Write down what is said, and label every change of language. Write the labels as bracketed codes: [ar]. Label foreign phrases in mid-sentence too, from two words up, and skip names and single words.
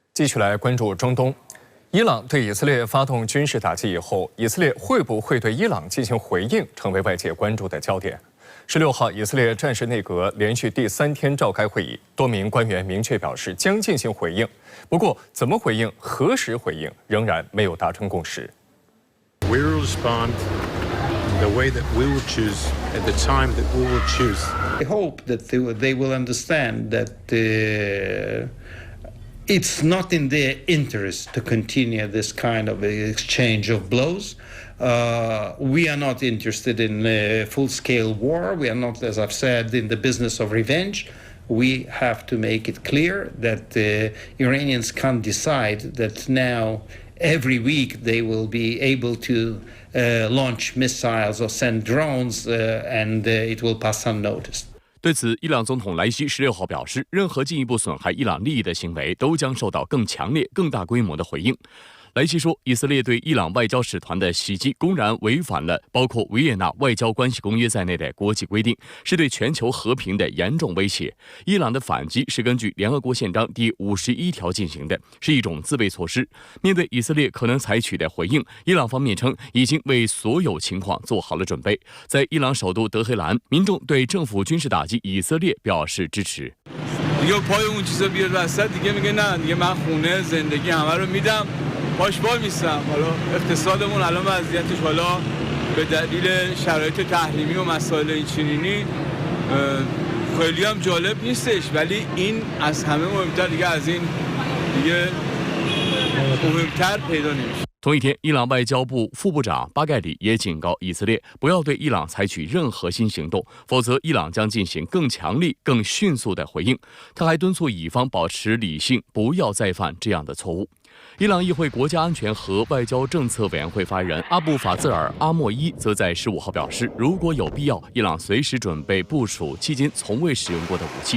[zh] 继续来关注中东，伊朗对以色列发动军事打击以后，以色列会不会对伊朗进行回应，成为外界关注的焦点。16号，以色列战时内阁连续第3天召开会议，多名官员明确表示将进行回应。不过，怎么回应、何时回应，仍然没有达成共识。 [en] We will respond the way that we will choose at the time that we will choose. I hope that they will understand that it's not in their interest to continue this kind of exchange of blows. We are not interested in full-scale war. We are not, as I've said, in the business of revenge. We have to make it clear that Iranians can't decide that now every week they will be able to launch missiles or send drones and it will pass unnoticed. [zh] 对此，伊朗总统莱西16号表示，任何进一步损害伊朗利益的行为都将受到更强烈、更大规模的回应。莱西说，以色列对伊朗外交使团的袭击公然违反了包括维也纳外交关系公约在内的国际规定，是对全球和平的严重威胁。伊朗的反击是根据联合国宪章第51条进行的，是一种自卫措施。面对以色列可能采取的回应，伊朗方面称已经为所有情况做好了准备。在伊朗首都德黑兰，民众对政府军事打击以色列表示支持。 [fa] باش وای میستم حالا اقتصادمون الان وضعیتش حالا به دلیل شرایط تحریمی و مسائل این چنینی خیلی هم جالب نیستش ولی این از همه مهمتر دیگه از این دیگه مهمتر پیدا نمیشه。 [zh] 同一天，伊朗外交部副部长巴盖里也警告以色列不要对伊朗采取任何新行动，否则伊朗将进行更强力、更迅速的回应。他还敦促以方保持理性，不要再犯这样的错误。伊朗议会国家安全和外交政策委员会发言人阿布法兹尔·阿莫伊则在15号表示，如果有必要，伊朗随时准备部署迄今从未使用过的武器。